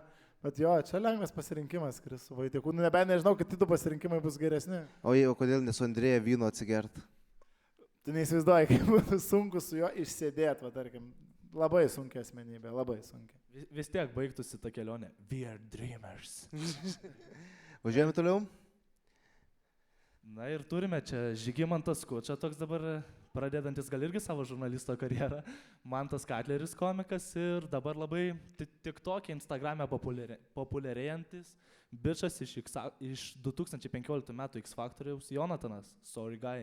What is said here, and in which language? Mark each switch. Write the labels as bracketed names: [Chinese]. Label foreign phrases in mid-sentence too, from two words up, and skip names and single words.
[Lithuanian] Bet jo, čia lengvas pasirinkimas, skris su Vaitiekūnu. Nebent nežinau, kad kitų pasirinkimai bus geresni. O kodėl ne su Andrėja vyno atsigert? Tu neįsivaizduoji, kaip būtų sunku su juo išsėdėti, va tarkim. Labai sunkia asmenybė, labai sunkia. Vis tiek baigtųsi ta kelionė. [English] We are dreamers. [Lithuanian] Važiuojame toliau? Na ir turime čia Žygimantas Kuča, toks dabar pradedantis gal irgi savo žurnalisto karjerą. Mantas Katleris komikas ir dabar labai tik tokia Instagram'e populiarėjantis bičas iš 2015 metų X Factoriaus Jonatanas, Sorry Guy.